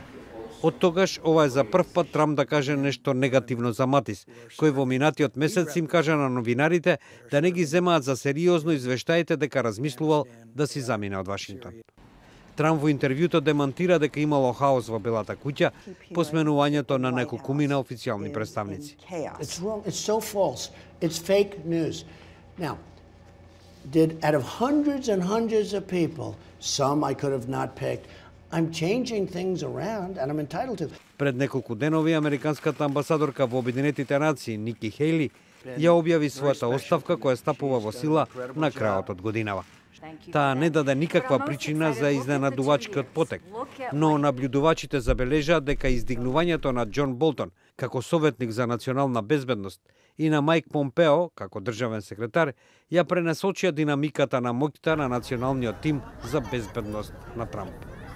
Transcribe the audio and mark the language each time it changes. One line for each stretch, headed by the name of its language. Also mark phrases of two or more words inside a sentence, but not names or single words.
Macedonian: Од тогаш ова е за прв пат Трамп да каже нешто негативно за Матис, кој во минатиот месец им кажа на новинарите да не ги земаат за сериозно извештаите дека размислувал да си замине од Вашингтон. Трамп во интервјуто демантира дека имало хаос во Белата куќа по сменувањето на неколкумина официјални представници.
English: It's wrong. It's so false. It's fake news. Now, out of hundreds and hundreds of people, some I could have not picked, I'm changing things around and I'm entitled to.
Macedonian: Пред неколку денови американската амбасадорка во Обединетите нации Ники Хејли ја објави својата оставка која стапува во сила на крајот од годинава. Таа не даде никаква причина за изненадувачкиот потек, но наблюдувачите забележаат дека издигнувањето на Џон Болтон како советник за национална безбедност и на Мајк Помпео како државен секретар ја пренесочија динамиката на моќта на националниот тим за безбедност на Трамп.